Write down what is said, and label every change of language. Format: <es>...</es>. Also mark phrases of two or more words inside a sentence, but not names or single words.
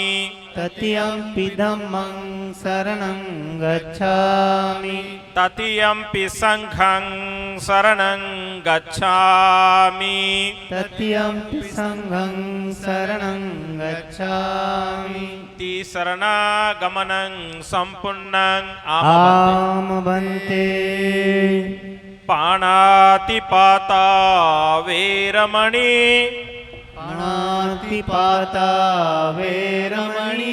<pi>तृतीयंपि धम्मं शरणं गच्छामि। तृतीयंपि संघं शरणं गच्छामि। तृतीयंपि संघं शरणं गच्छामि। तीसरणागमनं सम्पूर्णं आम भन्ते। पाणातिपाता वेरमणि। पाणातिपाता वेरमणि।</pi>